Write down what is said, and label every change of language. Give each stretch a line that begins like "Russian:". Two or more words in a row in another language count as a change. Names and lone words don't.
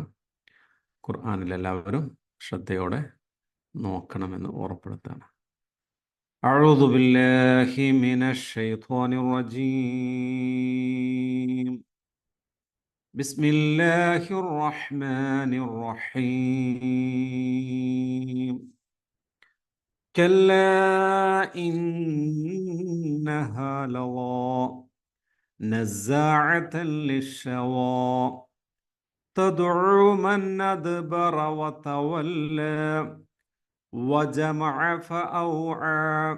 Malayalam: ഖുർആനിൽ എല്ലാവരും ശ്രദ്ധയോടെ നോക്കണമെന്ന് ഓർമ്മപ്പെടുത്താണ്.
Arabic: أعوذ بالله من الشيطان الرجيم. بسم الله الرحمن الرحيم. كلا إنها لظى نزاعة للشوى تدعو من أدبر وتولى وجمع فأوعى